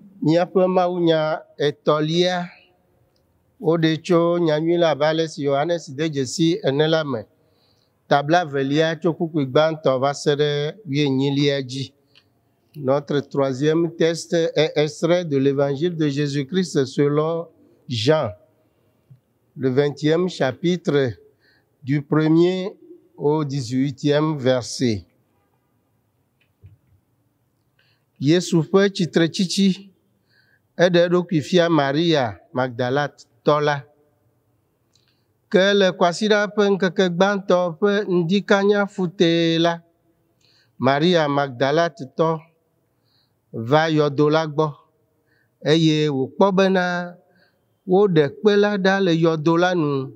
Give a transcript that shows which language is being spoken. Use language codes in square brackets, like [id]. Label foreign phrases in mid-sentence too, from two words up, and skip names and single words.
[ee] Miaƒe mawunya etɔlia woɖe tso nyanyui la abe ale si Yohanes de dzesi ene la me. Tabla velia tso kukui gbãtɔ va se ɖe 18lia dzi. [fr] Notre troisième texte est extrait de l'évangile de Jésus-Christ selon Jean, le 20e chapitre du 1er au 18e verset. [ee] Yesu ƒe tsitretsitsi eɖe eɖokui fia Maria Magdalatɔ la. Ke le kwasiɖa ƒe ŋkeke gbãtɔ ƒe ŋdikanya futee la, Maria Magdalatɔ va yɔdo la gbɔ eye wòkpɔ bena woɖe kpe la ɖa le yɔdo la nu.